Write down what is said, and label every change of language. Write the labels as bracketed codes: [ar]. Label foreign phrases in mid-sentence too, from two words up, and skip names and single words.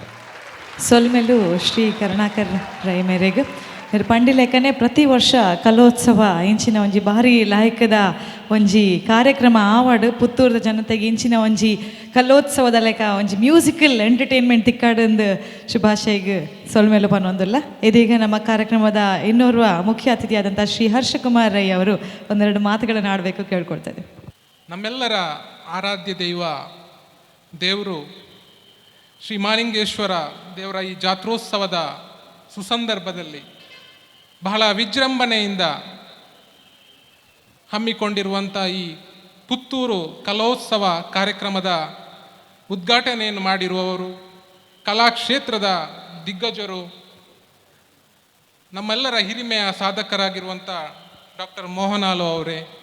[tcy] ಸೊಲ್ಮೆಲು ಶ್ರೀ ಕರುಣಾಕರ್ ರೈ ಮೇರೆಗೆ ಪಂಡಿ ಲೆಕ್ಕನೆ ಪ್ರತಿ ವರ್ಷ ಕಲೋತ್ಸವ ಇಂಚಿನ ಒಂಜಿ ಭಾರಿ ಲಾಯಕದ ಒಂಜಿ ಕಾರ್ಯಕ್ರಮ ಆವಾಡು ಪುತ್ತೂರದ ಜನತೆಗೆ ಇಂಚಿನ ಒಂಜಿ ಕಲೋತ್ಸವದ ಲೆಕ್ಕ ಒಂಜಿ [en] musical entertainment [tcy] ತಿಕ್ಕಾಡಂದು ಶುಭಾಶಯಗೆ ಸೊಲ್ಮೆಲು ಪನ್ನೊಂದಿಲ್ಲ. [kn] ಇದೀಗ ನಮ್ಮ ಕಾರ್ಯಕ್ರಮದ ಇನ್ನೋರ್ವ ಮುಖ್ಯ ಅತಿಥಿಯಾದಂಥ ಶ್ರೀ ಹರ್ಷಕುಮಾರ್ ರೈ ಅವರು ಒಂದೆರಡು ಮಾತುಗಳನ್ನು ಆಡಬೇಕು ಕೇಳ್ಕೊಳ್ತದೆ. ನಮ್ಮೆಲ್ಲರ ಆರಾಧ್ಯ ದೇವರು ಶ್ರೀ ಮಹಾಲಿಂಗೇಶ್ವರ ದೇವರ ಈ ಜಾತ್ರೋತ್ಸವದ ಸುಸಂದರ್ಭದಲ್ಲಿ ಬಹಳ ವಿಜೃಂಭಣೆಯಿಂದ ಹಮ್ಮಿಕೊಂಡಿರುವಂಥ ಈ ಪುತ್ತೂರು ಕಲೋತ್ಸವ ಕಾರ್ಯಕ್ರಮದ ಉದ್ಘಾಟನೆಯನ್ನು ಮಾಡಿರುವವರು ಕಲಾಕ್ಷೇತ್ರದ ದಿಗ್ಗಜರು, ನಮ್ಮೆಲ್ಲರ ಹಿರಿಮೆಯ ಸಾಧಕರಾಗಿರುವಂಥ ಡಾಕ್ಟರ್ ಮೋಹನಾಲು ಅವರೇ,